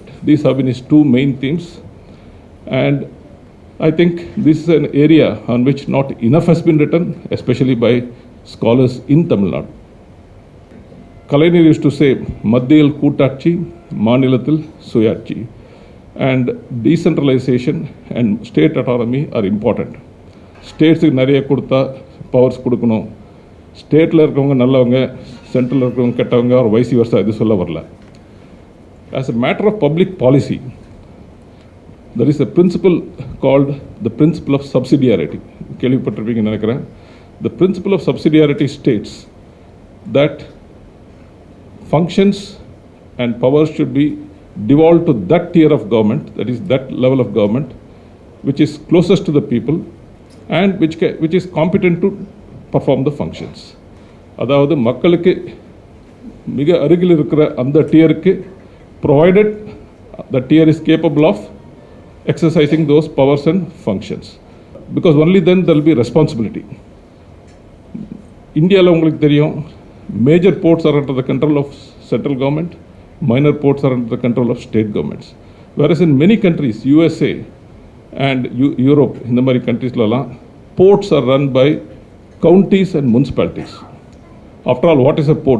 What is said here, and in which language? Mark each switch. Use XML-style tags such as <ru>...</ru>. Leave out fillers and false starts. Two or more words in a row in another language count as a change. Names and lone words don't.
<en>These have been his two main themes, and I think this is an area on which not enough has been written, especially by scholars in Tamil Nadu. Kalainer used to say,</en> <ta>மத்தியில் கூட்டாட்சி, மாநிலத்தில் சுயாட்சி.</ta> <en>And decentralization and state autonomy are important.</en> <ta>States நிறைய கொடுத்த powers கொடுக்கணும். State ல இருக்கவங்க நல்லவங்க, central ல இருக்கவங்க கெட்டவங்க,</ta> <en>or vice versa,</en> <ta>இது சொல்ல வரல.</ta> <en>As a matter of public policy, there is a principle called the Principle of Subsidiarity. The Principle of Subsidiarity states that functions and powers should be devolved to that tier of government, that is that level of government, which is closest to the people and which is competent to perform the functions.</en> <ta>அதாவது மக்களுக்கு மிக அருகில் இருக்கற அந்த tier க்கு,</ta> <en>provided the tier is capable of exercising those powers and functions, because only then there will be responsibility.</en> <ta>India ல உங்களுக்கு தெரியும்,</ta> <en>major ports are under the control of central government, minor ports are under the control of state governments. Whereas in many countries, USA and Europe, in the many countries, ports are run by counties and municipalities. After all, what is a port?</en>